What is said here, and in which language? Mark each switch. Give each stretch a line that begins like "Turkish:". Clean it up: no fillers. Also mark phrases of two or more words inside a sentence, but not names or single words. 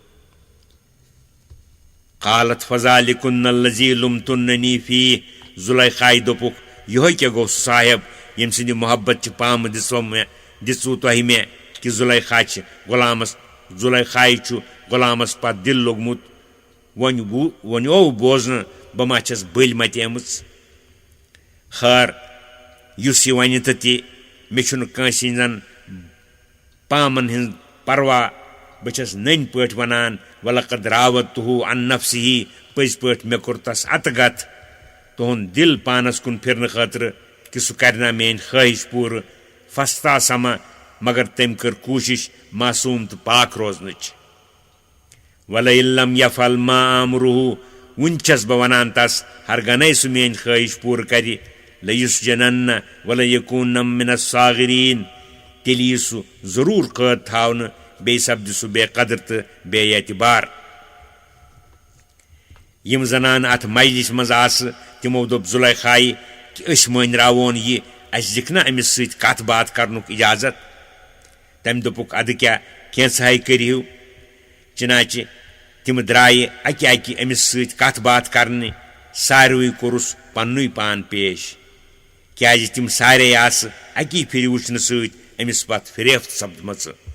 Arabic: قالت فذلکن الذی لمتننی فیہ
Kashmiri: زُلیخایہِ دوٚپُکھ یِہوے کیٛاہ گوٚو سُہ صاحب ییٚمہِ سٕنٛدِ محبت چہِ پامہٕ دِژوٕ تۄہہِ مےٚ کہِ زُلیخایہِ چھُ غلامس پتہٕ دِل لوٚگمُت وۄنۍ اوٚو بوزنہٕ بہٕ ما چھس بٔلۍ متیمٕژ خٲر یُس یہِ وَنہِ تہٕ تہِ مےٚ چھُنہٕ کٲنٛسہِ ہٕنٛزن پامن ہٕنٛز پروا بہٕ چھس نٔنۍ پٲٹھۍ ونان
Arabic: ولقد راوَدتُہُ عن نفسِہ
Kashmiri: پٔزۍ پٲٹھۍ مےٚ کوٚر تس اتگت تُہُنٛد دِل پانس کُن پھِرنہٕ خٲطرٕ کہِ سُہ کرنا میٲنۍ خٲہِش پوٗرٕ فاستعصم مگر تٔمۍ کٔر کوٗشش معصوٗم تہٕ پاک روزنٕچ
Arabic: ولئن لم یفعل ما آمرُہ
Kashmiri: وُنہِ چھس بہٕ ونان تس ہرگنے سُہ میٲنۍ خٲہِش پوٗرٕ کرِ
Arabic: لیُسجنن ولیکوٗنن من الصاغریٖن
Kashmiri: تیٚلہِ یی سُہ ضروٗر قٲد تھاونہٕ بیٚیہِ سپدِ سُہ بے قدر تہٕ بے اعتبار یِم زنانہٕ اتھ مجلِس منٛز آسہٕ تِمو دوٚپ زُلیخایہِ کہِ أسۍ مٲنراوون یہِ اسہِ دِکھ نا أمِس سۭتۍ کتھ باتھ کرنُک اجازت تٔمۍ دوٚپُکھ ادٕ کیٛاہ کینٛژھاے کٔرِو چِناچہِ تِم درٛایہِ اکہِ أمِس سۭتۍ کتھ باتھ کرنہِ ساروٕے کوٚرُس پننُے پان پیش کیٛازِ تِم سارے آسہٕ اکی پھِرِ وٕچھنہٕ سۭتۍ أمِس پتہٕ فریفت سپدمژٕ